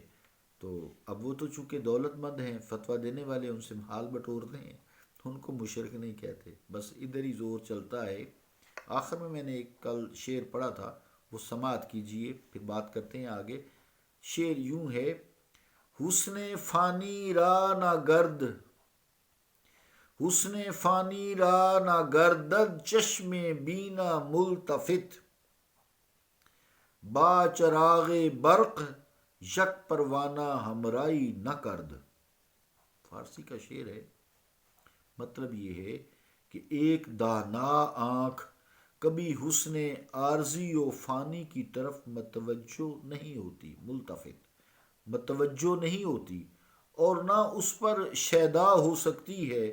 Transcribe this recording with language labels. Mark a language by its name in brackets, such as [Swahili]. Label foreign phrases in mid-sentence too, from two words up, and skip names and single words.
[Urdu] تو اب وہ تو چونکہ دولت مند ہیں، فتویٰ دینے والے ان سے حال بٹورتے ہیں، تو ان کو مشرک نہیں کہتے، بس ادھر ہی زور چلتا ہے۔ آخر میں نے ایک کل شعر پڑھا تھا، وہ سماعت کیجئے، پھر بات کرتے ہیں آگے۔ شعر یوں ہے: [Persian] حسن فانی را نہ گرد، حسن فانی را نہ گردد چشم بینا ملتفت، با چراغ برق یک پروانہ ہمرائی نہ کرد۔ [Urdu] فارسی کا شعر ہے۔ مطلب یہ ہے کہ ایک دانا آنکھ کبھی حسن عارضی و فانی کی طرف متوجہ نہیں ہوتی، ملتفت متوجہ نہیں ہوتی، اور نہ اس پر شیدا ہو سکتی ہے۔